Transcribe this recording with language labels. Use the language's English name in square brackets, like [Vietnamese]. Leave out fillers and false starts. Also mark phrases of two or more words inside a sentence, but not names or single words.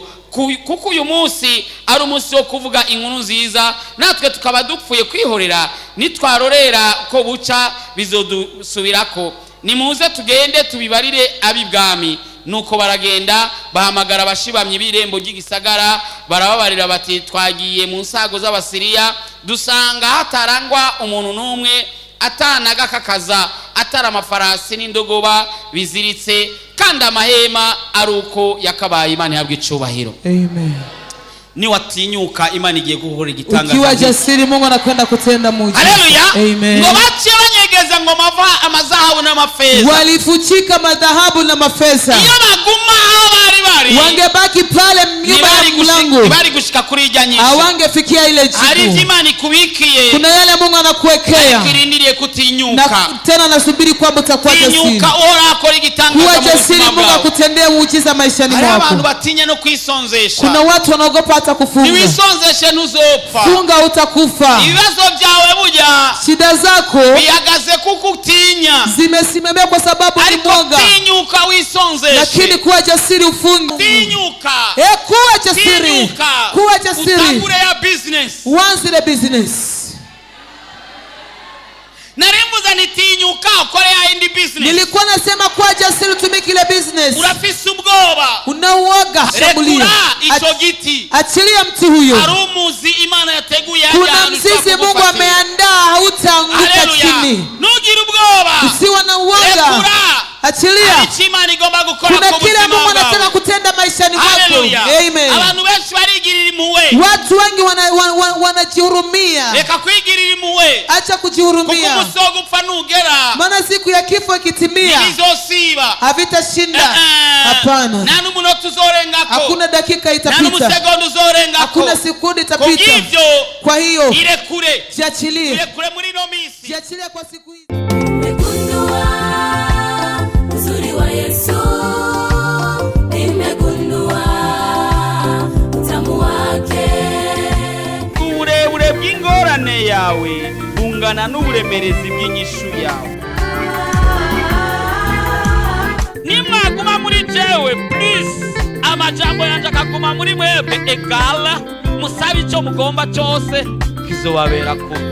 [Rundi] kuko uyu munsi ari umunsi wo kuvuga inkuru nziza natwe tukaba dupfuye kwihorera nitwarorera ko buca bizodusubirako nimuze tugende tubibarire abibwami nuko baragenda bahamagara abashibamye birembo ry'igisagara barababarira bati twagiye mu nsago z'abasiriya dusanga hatarangwa umuntu numwe atanaga kakaza atara amafarasi n'indogoba biziritse kandi amahema ari uko yakabaye. Imana ihabwe icubahiro. Amen. Ni watinyuka Imana igiye guhora igitangaza. [Swahili] Ukiwa jasiri Mungu anakwenda kutenda muujiza. Haleluya. Amen. [Rundi] Ngo bace banyegeza ngo amaza amazahabu n'amafeza, [Swahili] walifuchika madhahabu na mafeza. [Rundi] iyo baguma aho bari [Swahili] Wangebaki pale nyuma ya mlango, [Rundi] ntibari gushika kuri irya nyishu. [Swahili] hawangefikia ile [Rundi] Hari [Swahili] jibu. [Rundi] Imana ikubikiye, [Swahili] Kuna yale Mungu anakuwekea [Rundi] kirindiriye kutinyuka. [Swahili] na tena nasubiri kwamba utakuwa jasiri. [Rundi] Tinyuka, uhora akora igitangaza [Swahili] Kuwa [Rundi] mu buzima [Swahili] jasiri, Mungu [Rundi] bwawe. [Swahili] akutendea muujiza maishani [Rundi] Hari abantu [Swahili] mwako. [Rundi] batinya no kwisonzesha. [Swahili] Kuna watu wanaogopa hata kufunga. [Rundi] Niwisonzeshe ntuzopfa. [Swahili] Funga utakufa. [Rundi] Ibibazo byawe burya [Swahili] Shida zako [Rundi] bihagaze kuko utinya, [Swahili] zimesimamia kwa sababu ni [Rundi] ariko [Swahili] mwoga. [Rundi] tinyuka wisonzeshe. [Swahili] Lakini kuwa jasiri ufunge. [Rundi] Tinyuka, [Swahili] Kuwa jasiri. [Rundi] tinyuka, [Swahili] Kuwa jasiri. [Rundi] utangure ya business. [English] Once the business. [Rundi] Narimbuza nitinyuka ukore ya indi business. [Swahili] Nilikuwa nasema kuwa jasiri utumike ile business. [Rundi] Urafise ubwoba, [Swahili] Unauoga, shambulia. [Rundi] rekura ico giti. [Swahili] Achilia mti huyo. [Rundi] Hari umuzi Imana yateguye [Swahili] Kuna mzizi Mungu ameandaa, hautaanguka chini. [Rundi] Nugire ubwoba, [Swahili] Usiwe na uoga. [Rundi] rekura. [Swahili] Achilia. [Rundi] Hari icyo Imana igomba gukora [Swahili] Kuna [Rundi] ku [Swahili] kile [Rundi] buzima [Swahili] Mungu anataka [Rundi] bwawe. [Swahili] kutenda maishani mwako. Haleluya. Amen. [Rundi] Abantu benshi barigirira impuhwe. [Swahili] Watu wengi wanajihurumia. [Rundi] Reka kwigirira impuhwe, [Swahili] Acha [Rundi] kuko [Swahili] kujihurumia. [Rundi] umusogo upfa nugera [Swahili] Maana siku ya kifo ikitimia [Rundi] ntibizosiba. [Swahili] havitashinda. Hapana. [Rundi] Nta n'umunota uzorengako, [Swahili] Hakuna dakika [Rundi] nta [Swahili] itapita. [Rundi] n'umusegonda uzorengako. [Swahili] Hakuna sekunde itapita. [Rundi] Kubw'ivyo [Swahili] Kwa hiyo [Rundi] irekure, [Swahili] jiachilie. [Rundi] irekure muri ino minsi. [Swahili] Jiachilie kwa siku hii. Nimegundua uzuri wa Yesu, nimegundua utamu wake. [Rundi] Uburebure bw'ingorane yawe bungana n'uburemerezi bw'inyishu yawe. Nimwaguma muri jewe, please, amajambo yanje akaguma muri mwebwe, egala musabe icyo mugomba cyose kizobabera ko.